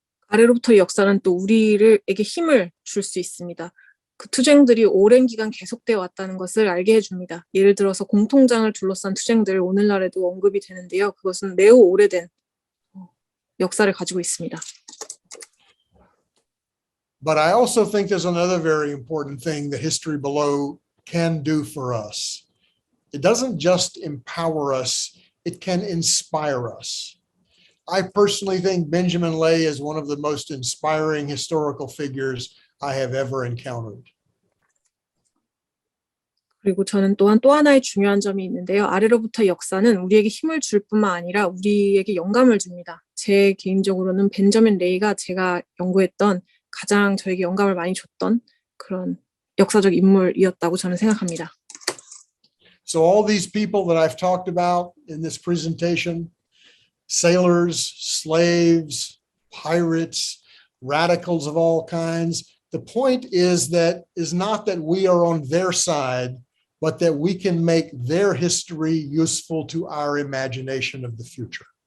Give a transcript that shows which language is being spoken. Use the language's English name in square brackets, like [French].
[Korean] 아래로부터의 역사는 또 우리에게 힘을 줄 수 있습니다. 그 투쟁들이 오랜 기간 계속되어 왔다는 것을 알게 해줍니다. 예를 들어서 공통장을 둘러싼 투쟁들 오늘날에도 언급이 되는데요. 그것은 매우 오래된 역사를 가지고 있습니다. [English] But I also think there's another very important thing that history below can do for us. It doesn't just empower us, it can inspire us. I personally think Benjamin Lay is one of the most inspiring historical figures I have ever encountered. [Korean] 그리고 저는 또한 또 하나의 중요한 점이 있는데요. 아래로부터 역사는 우리에게 힘을 줄 뿐만 아니라 우리에게 영감을 줍니다. 제 개인적으로는 벤저민 레이가 제가 연구했던 가장 저에게 영감을 많이 줬던 그런 역사적 인물이었다고 저는 생각합니다. [English] So all these people that I've talked about in this presentation, sailors, slaves, pirates, radicals of all kinds, the point is not that we are on their side, but that we can make their history useful to our imagination of the future.